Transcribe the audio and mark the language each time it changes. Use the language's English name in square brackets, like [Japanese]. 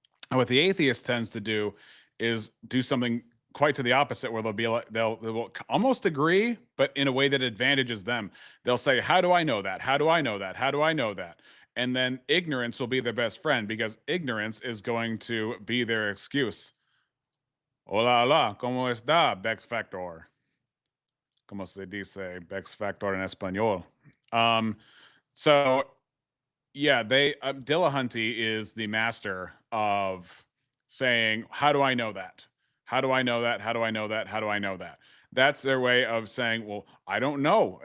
[English] And what the atheist tends to do is do something quite to the opposite, where they'll be like, they will almost agree, but in a way that advantages them. They'll say, "How do I know that? How do I know that? How do I know that?" And then ignorance will be their best friend because ignorance is going to be their excuse. [Spanish] Hola, hola, ¿cómo está, Bex Factor? ¿Cómo se dice Bex Factor en español? [English] So, yeah, Dillahunty is the master of saying, "How do I know that? How do I know that? How do I know that? How do I know that?" That's their way of saying, "Well, I don't know."